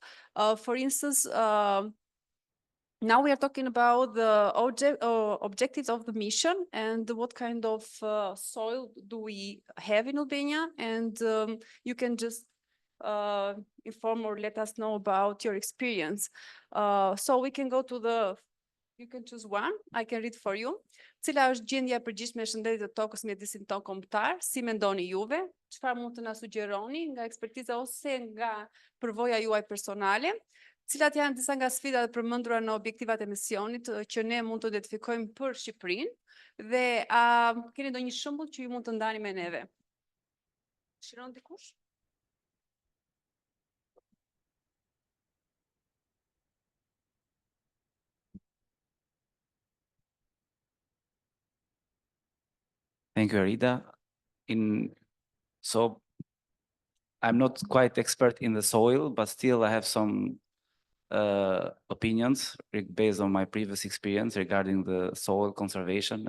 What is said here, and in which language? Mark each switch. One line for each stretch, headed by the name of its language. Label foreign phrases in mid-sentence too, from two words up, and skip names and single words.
English: For instance, now we are talking about the objectives of the mission and what kind of soil do we have in Albania, and you can just inform or let us know about your experience. So we can go to the, you can choose one, I can read for you.
Albanian: Cila është gjendja e përgjithshme e shëndetit të tokës mjedisin tonë kombëtar? Si mendoni juve? Çfarë mund të na sugjeroni nga ekspertiza ose nga përvoja juaj personale? Cilat janë disa nga sfidat e përmendura në objektivat e misionit që ne mund të identifikojmë për Shqipërinë? Dhe a keni ndonjë shembull që ju mund të ndani me neve? Shiron dikush?
English: Thank you, Arida. So I'm not quite expert in the soil, but still I have some opinions based on my previous experience regarding the soil conservation.